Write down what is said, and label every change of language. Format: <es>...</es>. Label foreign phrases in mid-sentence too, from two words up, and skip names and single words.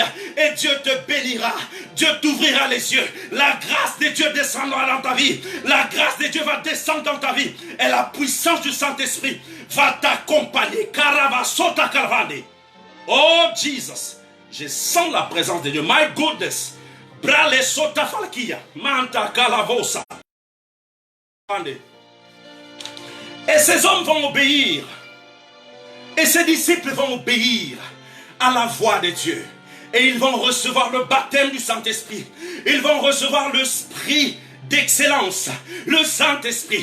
<fr>Et Dieu te bénira. Dieu t'ouvrira les yeux. La grâce de Dieu descendra dans ta vie. La grâce de Dieu va descendre dans ta vie. Et la puissance du Saint-Esprit va t'accompagner. Karavasota Karavande. Oh Jesus, je sens la présence de Dieu.</fr> <en>My goodness. Brale sota falkia. Manta kalavosa.</en> <fr>Et ces hommes vont obéir. Et ces disciples vont obéir à la voix de Dieu. Et ils vont recevoir le baptême du Saint-Esprit. Ils vont recevoir l'esprit d'excellence, le Saint-Esprit.</fr>